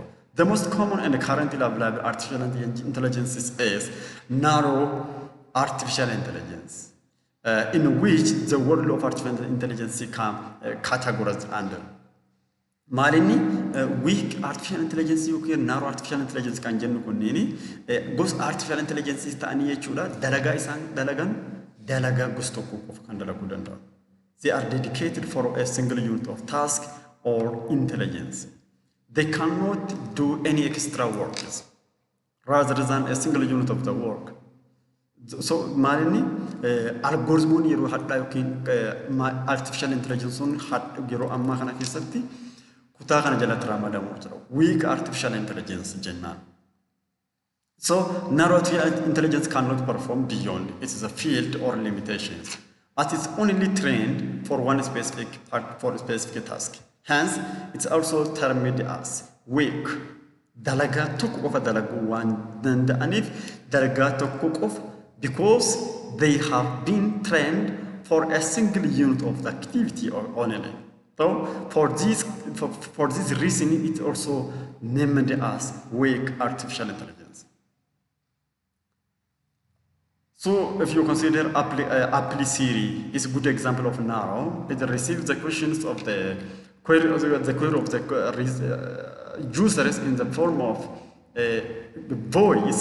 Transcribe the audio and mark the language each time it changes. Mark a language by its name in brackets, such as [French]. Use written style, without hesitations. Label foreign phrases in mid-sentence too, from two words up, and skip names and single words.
[English] The most common and currently available artificial intelligence is narrow artificial intelligence, in which the world of artificial intelligence can categorized under. [Oromo] Maalinni [English] weak artificial intelligence [Oromo] yookiin [English] narrow artificial intelligence [Oromo] kan jennu kunniini gosa [English] artificial intelligence [Oromo] ta'anii jechuudha dalagaa isaan dalagan dalagaa gosa tokko qofa kan dalaguu danda'u. [English] They are dedicated for a single unit of task or intelligence. They cannot do any extra works rather than a single unit of the work. [Oromo] So maalinni algoritmoon yeroo hadhaa yookiin [English] artificial intelligence [Oromo] sun yeroo ammaa kana keessatti kutaa kana jalatti ramadamu jira. [English] Weak artificial intelligence jennaan. So narrow artificial intelligence cannot perform beyond its field or limitations. It is only trained for one specific task. Hence, it's also termed as weak. [Oromo] Dalagaa tokko qofa dalaguu waan danda'aniif dalagaa tokko qofa [English] because they have been trained for a single unit of the activity or only. So for this reason, it's also named as weak artificial intelligence. So if you consider Appli Siri is a good example of narrow, it receives the questions of the query of the users in the form of voice.